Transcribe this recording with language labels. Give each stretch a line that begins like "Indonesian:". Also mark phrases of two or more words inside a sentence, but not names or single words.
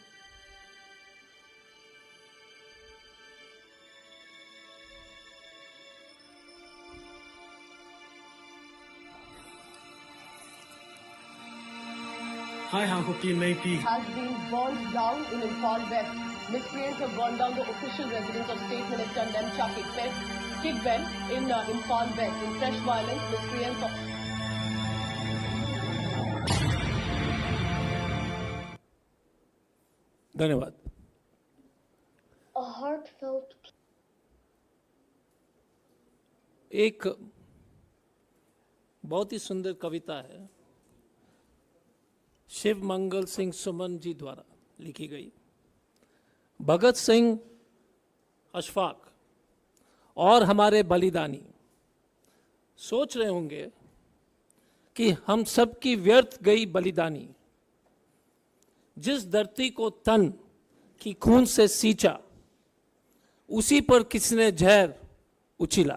English: Hi, Hankoki Meipi. Has been burned down in Imphal West. Miscreants have burned down the official residence of State Minister Nemcha Kigben in Imphal West. In fresh violence, miscreants of
Hindi: धन्यवाद।
English: a heartfelt
Hindi: एक बहुत ही सुंदर कविता है, शिव मंगल सिंह सुमन जी द्वारा लिखी गई। भगत सिंह, अशफाक और हमारे बलिदानी सोच रहे होंगे कि हम सब की व्यर्थ गई बलिदानी, जिस धरती को तन की खून से सींचा, उसी पर किसने जहर उछिला।